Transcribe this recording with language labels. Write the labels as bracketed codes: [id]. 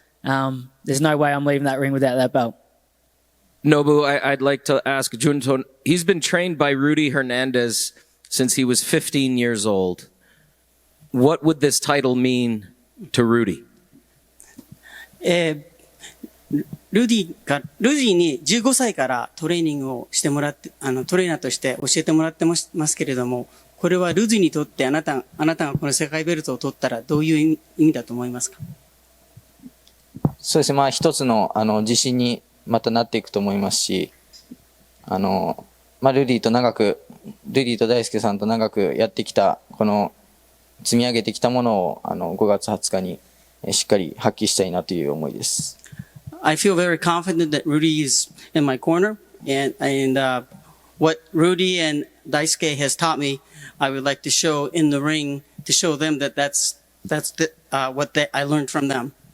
[en] There's no way I'm leaving that ring without that belt. Nobu, I'd like to ask Junto. He's been trained by Rudy Hernandez since he was 15 years old. What would this title mean to Rudy? [ja] ルディに15歳からトレーニングをしてもらって、トレーナーとして教えてもらってますけれども、これはルディにとってあなたがこの世界ベルトを取ったらどういう意味だと思いますか？そうですね、まあ一つの自信にまたなっていくと思いますし、まあルディと大輔さんと長くやってきた、この積み上げてきたものを5月20日にしっかり発揮したいなという思いです。 [en] I feel very confident that Rudy is in my corner, and what Rudy and Daisuke has taught me, I would like to show in the ring to show them that that's what I learned from them.